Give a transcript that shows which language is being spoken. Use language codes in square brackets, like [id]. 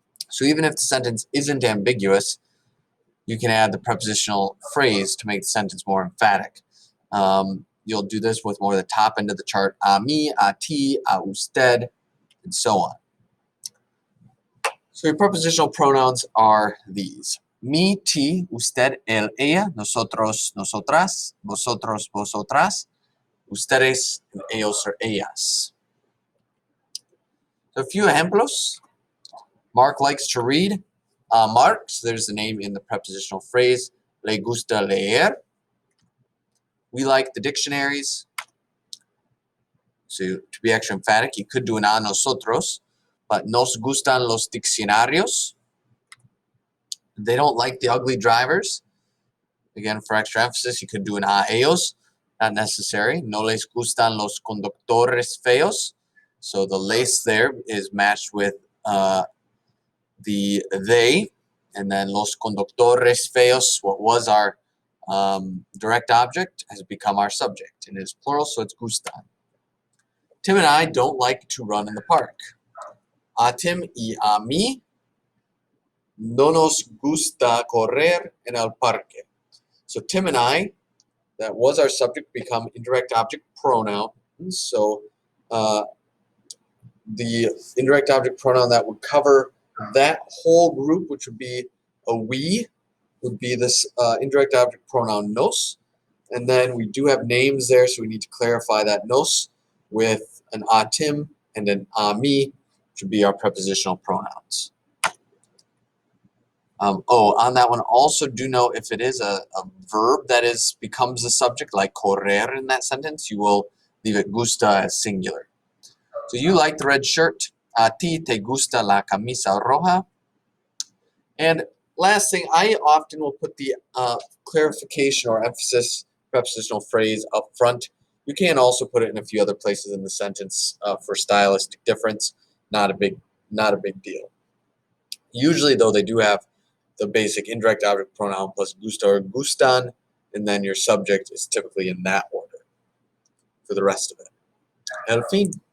[en] So even if the sentence isn't ambiguous, you can add the prepositional phrase to make the sentence more emphatic. You'll do this with more of the top end of the chart, [es] a mí, a ti, a usted, [en] and so on. So your prepositional pronouns are these. [es] Mi, ti, usted, él, ella, nosotros, nosotras, vosotros, vosotras, ustedes, and ellos or ellas. [en] So a few ejemplos. Mark likes to read. Mark, so there's the name in the prepositional phrase. [es] Le gusta leer. [en] We like the dictionaries. So to be extra emphatic, you could do an a nosotros, but [es] nos gustan los diccionarios. [en] They don't like the ugly drivers. Again, for extra emphasis, you could do an a ellos. Not necessary. [es] No les gustan los conductores feos. [en] So the les there is matched with the they, and then los conductores feos, what was our direct object, has become our subject, and it is plural, so it's gustan. Tim and I don't like to run in the park. [es] A Tim y a mí no nos gusta correr en el parque. [en] So Tim and I, that was our subject, become indirect object pronoun. So the indirect object pronoun that would cover that whole group, which would be a we, would be this indirect object pronoun nos. And then we do have names there, so we need to clarify that nos with an a Tim and an a mí, which would be our prepositional pronouns. On that one, also do note if it is a verb that becomes the subject, like correr in that sentence, you will leave it gusta as singular. So you like the red shirt. [es] A ti te gusta la camisa roja. [en] And last thing, I often will put the clarification or emphasis prepositional phrase up front. You can also put it in a few other places in the sentence for stylistic difference. Not a big deal. Usually, though, they do have the basic indirect object pronoun plus gusta or gustan, and then your subject is typically in that order for the rest of it. [es] El fin.